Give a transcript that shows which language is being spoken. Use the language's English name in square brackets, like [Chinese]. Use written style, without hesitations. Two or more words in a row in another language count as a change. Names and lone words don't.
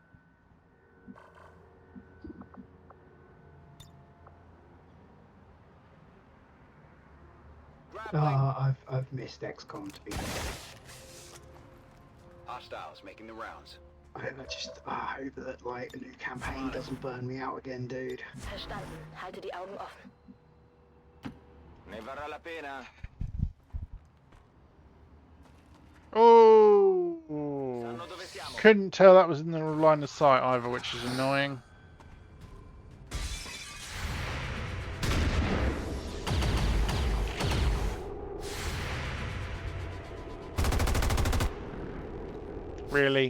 [English] I've missed XCOM, to be fair. Hostiles making the rounds. I hope that like a new campaign doesn't burn me out again, dude. [German] Verstanden. Halte die Augen offen. [Italian] Ne varrà la pena. [English] Oh, couldn't tell that was in the line of sight either, which is annoying. Really?